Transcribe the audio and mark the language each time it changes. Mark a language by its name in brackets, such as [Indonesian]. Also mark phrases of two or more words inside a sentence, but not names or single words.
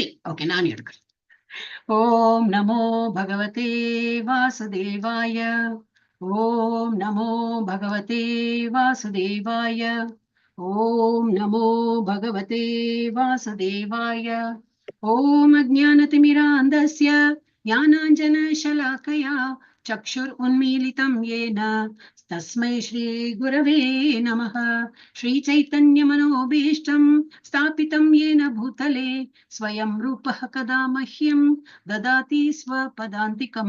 [Tamil] ஓகே, நான் எடுக்கிறேன். [Sanskrit] ओम् नमो भगवते वासुदेवाय ओम् नमो भगवते वासुदेवाय ओम् नमो भगवते वासुदेवाय ओम् अज्ञानतिमिरान्धस्य ज्ञानाञ्जनशलाकया चक्षुरुन्मीलितं येन तस्मै श्रीगुरवे नमः। श्रीचैतन्यमनोभीष्टं स्थापितं येन भूतले स्वयं रूपः कदा मह्यं ददाति स्वपदान्तिकं।